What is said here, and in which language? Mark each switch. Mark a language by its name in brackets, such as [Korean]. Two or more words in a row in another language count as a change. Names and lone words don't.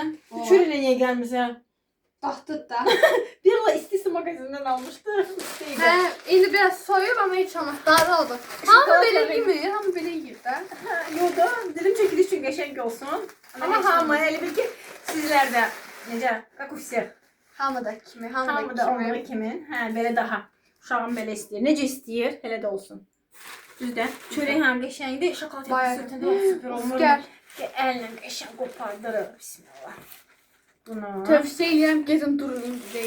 [Azerbaijani] Bu çörəklə niyə gəlmirsən? Baxdıq da. Bir ola istisi mağazindən almışdım. Hə, indi biraz soyub amma heç olmaz. Dadı oldu. Hamı belə yemir, hamı belə yeyir də. Yox da, dilim çəkiliş üçün qəşəng olsun. Amma hamı elə bil ki, sizlər də necə, [Russian] как у всех. [Azerbaijani] Hamı da kimi, Hamı hamı da da olduğu kimi. kimi. Hə, belə daha. Uşağım belə istəyir. Necə istəyir, elə də olsun. Düzdür. Çörək həm qəşəngdir, şokolad Bayağı. sütündə də super olur. Gəl. Əllə qəşəng qopardırıq. Bismillah. Bunu. Tövsiyə edirəm, gezin durun deyil.